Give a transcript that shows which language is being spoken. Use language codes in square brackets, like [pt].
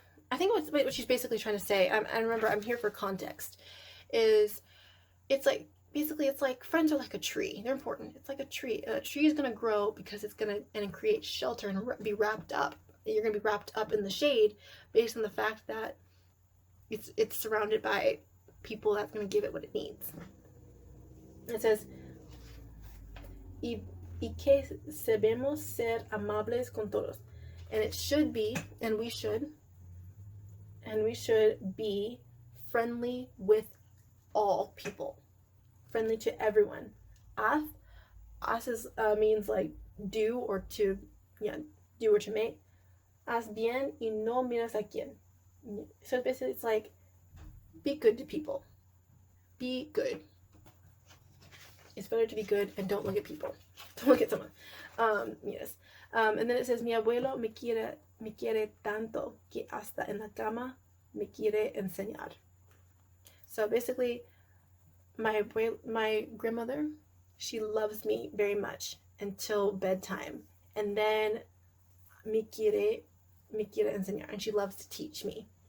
[en] I think what she's basically trying to say, I remember, I'm here for context, is it's like, basically it's like friends are like a tree. They're important. It's like a tree. A tree is going to grow because it's going to create shelter and be wrapped up. You're going to be wrapped up in the shade based on the fact that it's surrounded by people that's going to give it what it needs. It says, [es] y que sabemos ser amables con todos. [en] And it should be, and we should be friendly with all people. Friendly to everyone. Haz is, means like do or to, do or to make. [es] Haz bien y no miras a quien. [en] So basically it's like, be good to people. Be good. It's better to be good and don't look at people. Don't look at someone. Yes. And then it says, [es] mi abuelo me quiere tanto que hasta en la cama me quiere enseñar. [en] So basically, my grandmother, she loves me very much until bedtime, and then [es] me quiere enseñar, [en] and she loves to teach me.